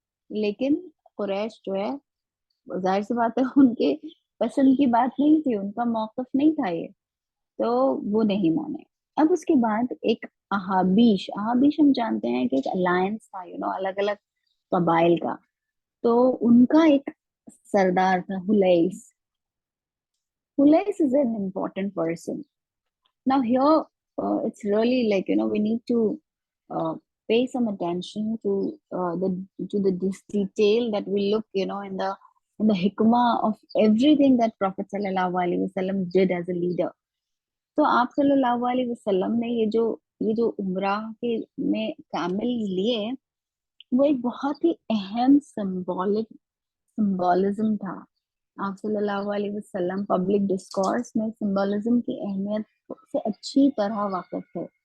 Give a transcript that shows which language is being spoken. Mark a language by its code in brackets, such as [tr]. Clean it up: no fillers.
[hi] लेकिन कुरैश जो है, जाहिर सी बात है, उनके पसंद की बात नहीं थी, उनका मौकफ नहीं था ये, तो वो नहीं माने। अब उसके बाद एक अहाबीश अहाबीश हम जानते हैं कि एक अलायंस था, अलग अलग कबाइल का। तो उनका एक सरदार था, हुलैस। [en] हुलैस is an important person. Now here, it's really like, we need to uh, pay some attention to this detail that we look, in the hikmah of everything that Prophet sallallahu alaihi wasallam did as a leader. [hi] तो आप सल्लल्लाहु अलैहि वसल्लम ने ये जो उम्रा के में कैमल लिए, वो एक बहुत ही अहम सिंबोलिज्म था। आप सल्लल्लाहु अलैहि वसल्लम पब्लिक डिस्कोर्स में सिंबोलिज्म की अहमियत से अच्छी तरह वाकिफ थे।